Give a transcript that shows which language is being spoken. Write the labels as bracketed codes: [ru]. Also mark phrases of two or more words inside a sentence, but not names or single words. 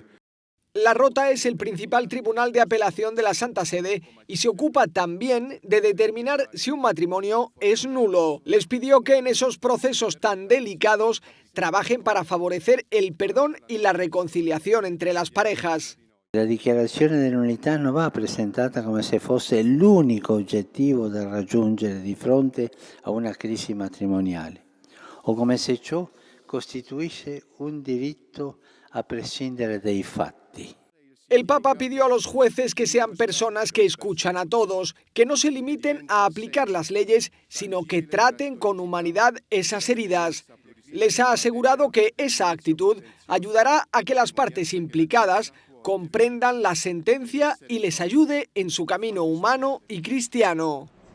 [es] La Rota es el principal tribunal de apelación de la Santa Sede y se ocupa también de determinar si un matrimonio es nulo. Les pidió que en esos procesos tan delicados trabajen para favorecer el perdón y la reconciliación entre las parejas. [it] La dichiarazione dell'unità non va presentata come se fosse l'unico obiettivo da raggiungere di fronte a una crisi matrimoniale o come se ciò costituisse un diritto a prescindere dai fatti. [es] El Papa pidió a los jueces que sean personas que escuchan a todos, que no se limiten a aplicar las leyes, sino que traten con humanidad esas heridas. Les ha asegurado que esa actitud ayudará a que las partes implicadas comprendan la sentencia y les ayude en su camino humano y cristiano.